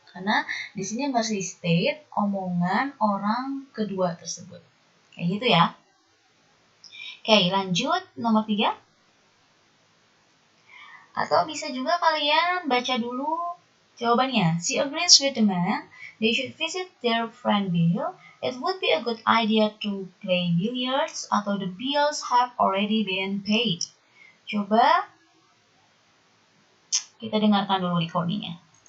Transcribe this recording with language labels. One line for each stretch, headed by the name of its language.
Indonesian: Karena di sini masih state omongan orang kedua tersebut. Kayak gitu ya. Oke, lanjut nomor 3. Atau bisa juga kalian baca dulu jawabannya.
English: She agrees with the man. They should visit their friend Bill. It would be a good idea to play billiards
Indonesian: atau
English: the bills have already been paid.
Indonesian: Coba kita dengarkan dulu recordingnya.